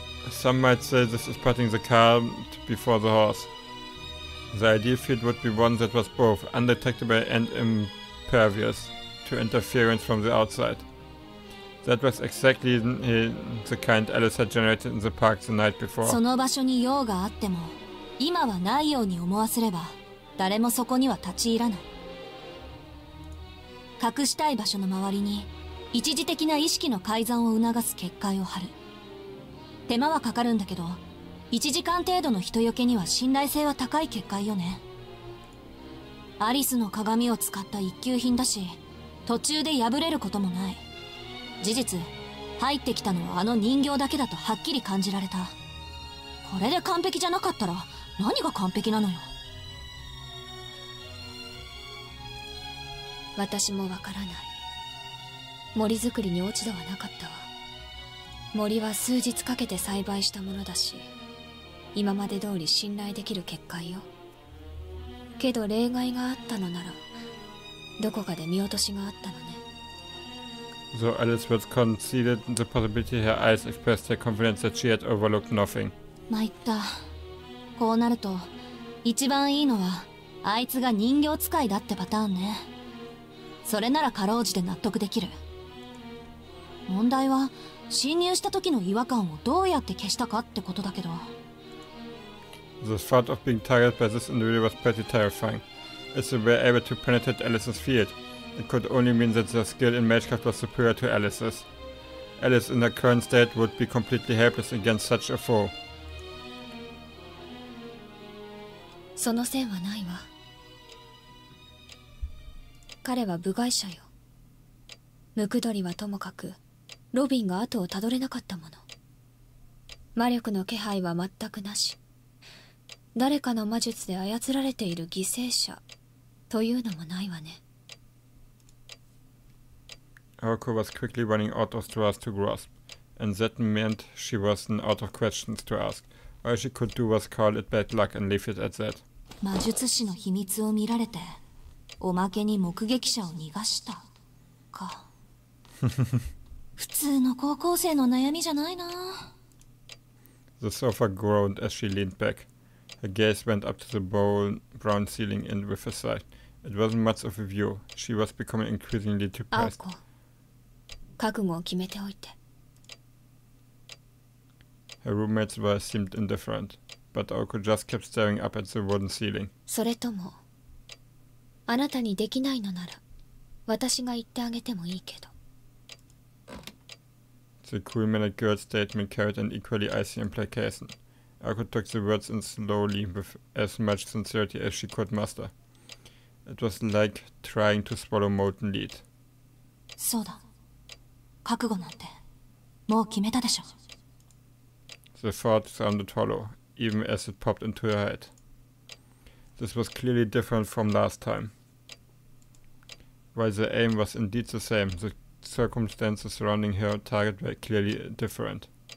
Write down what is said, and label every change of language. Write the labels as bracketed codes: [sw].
[en] Some might say this is putting the cart before the horse. The ideal field would be one that was both undetectable and impervious to interference from the outside. That was exactly the kind Alice had generated in the park the night before. [ja] その場所に用があっても、今はないように思わせれば、誰もそこには立ち入らない。隠したい場所の周りに一時的な意識の改ざんを促す結界を張る。手間はかかるんだけど、1時間程度の人よけには信頼性は高い結界よね。アリスの鏡を使った一級品だし、途中で破れることもない。事実、入ってきたのはあの人形だけだとはっきり感じられた。これで完璧じゃなかったら何が完璧なのよ。私もわからない。森作りに落ち度はなかったわ。森は数日かけて栽培したものだし、今まで通り信頼できる結界よ。けど例外があったのなら、どこかで見落としがあったのね。 [en] So Alice was conceded the possibility her eyes expressed her confidence that she had overlooked nothing. [ja] 参った。こうなると、一番いいのは、あいつが人形使いだってパターンね。それならかろうじて納得できる。問題は、侵入した時の違和感をどうやって消したかってことだけど。 [en] The thought of being targeted by this individual was pretty terrifying. As they were able to penetrate Alice's field, it could only mean that their skill in magecraft was superior to Alice's. Alice in her current state would be completely helpless against such a foe. [ja] その線はないわ。彼は部外者よ。ムクドリはともかく、ロビンが後をたどれなかったもの。魔力の気配は全くなし。誰かの魔術で操られている犠牲者というのもないわね。 [en] Aoko was quickly running out of straws to grasp, and that meant she wasn't out of questions to ask. All she could do was call it bad luck and leave it at that. [ja] 魔術師の秘密を見られて、おまけに目撃者を逃がしたか。普通の高校生の悩みじゃないな。 [en] The sofa groaned as she leaned back. Her gaze went up to the brown ceiling and with a sigh. It wasn't much of a view. She was becoming increasingly depressed. [ja] 覚悟を決めておいて。 [en] Her roommates seemed indifferent, but Aoko just kept staring up at the wooden ceiling. [ja] それとも、あなたにできないのなら、私が言ってあげてもいいけど。 [en] The cool-mannered girl's statement carried an equally icy implication. Aoko took the words in slowly with as much sincerity as she could muster. It was like trying to swallow molten lead. [ja] そうだ。覚悟なんて、もう決めたでしょ。 [en] The thought sounded hollow, even as it popped into her head. This was clearly different from last time. While the aim was indeed the same, the circumstances surrounding her target were clearly different.